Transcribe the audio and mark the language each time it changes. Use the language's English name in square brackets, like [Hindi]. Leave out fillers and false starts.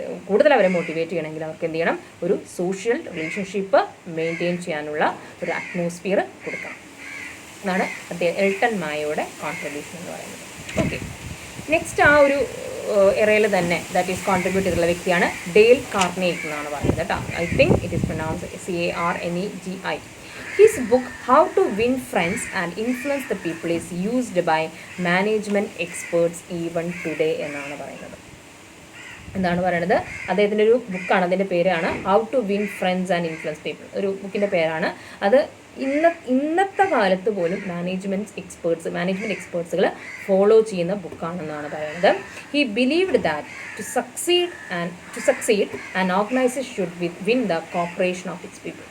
[Malayalam] കൂടുതൽ അവരെ മോട്ടിവേറ്റ് ചെയ്യണമെങ്കിൽ അവർക്ക് എന്ത് ചെയ്യണം, ഒരു സോഷ്യൽ റിലേഷൻഷിപ്പ് മെയിൻറ്റെയിൻ ചെയ്യാനുള്ള ഒരു അറ്റ്മോസ്ഫിയർ കൊടുക്കണം എന്നാണ് എൽട്ടൺ മായോയുടെ കോൺട്രിബ്യൂഷൻ എന്ന് പറയുന്നത്. ഓക്കെ, നെക്സ്റ്റ് ആ ഒരു എറയിൽ തന്നെ ദാറ്റ് ഈസ് കോൺട്രിബ്യൂട്ട് ചെയ്തിട്ടുള്ള വ്യക്തിയാണ് ഡെയിൽ കാർനെഗി എന്നാണ് പറയുന്നത് കേട്ടോ. [English] I think it is pronounce CARNEGI. His book How to Win Friends and Influence the People is used by management experts even today [Malayalam] എന്നാണ് പറയുന്നത്. എന്താണ് പറയുന്നത്, അദ്ദേഹത്തിൻ്റെ ഒരു ബുക്കാണ്, അതിൻ്റെ പേരാണ് how to win friends and influence people. ഒരു ബുക്കിൻ്റെ പേരാണ് അത്. ഇന്നത്തെ കാലത്ത് പോലും മാനേജ്മെൻറ്റ് എക്സ്പേർട്സുകൾ ഫോളോ ചെയ്യുന്ന ബുക്കാണെന്നാണ് പറയുന്നത്. [English] He believed that to succeed and organisation should win the cooperation of its people.